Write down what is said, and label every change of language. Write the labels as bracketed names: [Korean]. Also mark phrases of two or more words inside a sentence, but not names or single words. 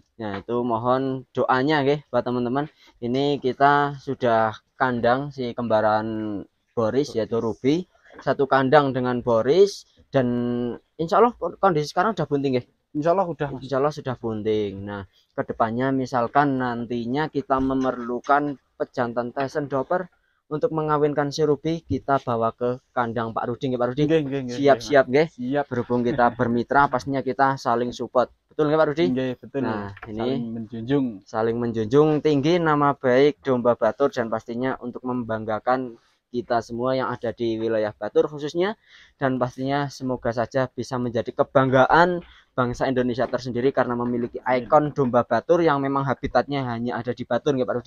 [Indonesian] nah itu mohon doanya nggih buat teman-teman. Ini kita sudah kandang si kembaran Boris yaitu Ruby, satu kandang dengan Boris, dan [Arabic] إن شاء الله [Indonesian] kondisi sekarang udah bunting nggih. [Arabic] إن شاء الله udah. إن شاء الله [Indonesian] sudah bunting. Nah kedepannya misalkan nantinya kita memerlukan pejantan Tyson Doper, untuk mengawinkan si Ruby kita bawa ke kandang Pak Rudi nggih Pak Rudi. [Javanese] Nggih, nggih, nggih, [Indonesian] Siap-siap nggih. siap. Berhubung kita bermitra pastinya kita saling support. Betul nggak Pak Rudi? Nggih, betul. Nah, Saling ini menjunjung. saling menjunjung tinggi nama baik domba Batur dan pastinya untuk membanggakan kita semua yang ada di wilayah Batur khususnya, dan pastinya semoga saja bisa menjadi kebanggaan bangsa Indonesia tersendiri karena memiliki ikon domba Batur yang memang habitatnya hanya ada di Batur nggih Pak Rudi.